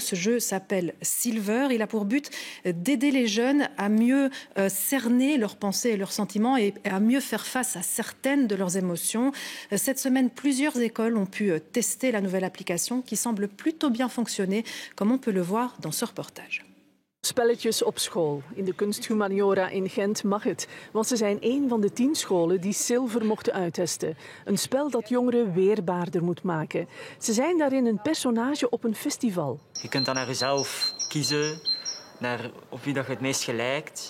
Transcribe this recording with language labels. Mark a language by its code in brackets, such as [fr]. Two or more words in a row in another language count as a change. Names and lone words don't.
[fr] Ce jeu s'appelle Silver. Il a pour but d'aider les jeunes à mieux cerner leurs pensées et leurs sentiments et à mieux faire face à certaines de leurs émotions. Cette semaine, plusieurs écoles ont pu tester la nouvelle application qui semble plutôt bien fonctionner, comme on peut le voir dans ce reportage. [nl] Spelletjes op school. In de kunsthumaniora in Gent mag het. Want ze zijn een van de 10 scholen die Silver mochten uittesten. Een spel dat jongeren weerbaarder moet maken. Ze zijn daarin een personage op een festival. Je kunt dan naar jezelf kiezen, naar op wie dat je het meest gelijkt.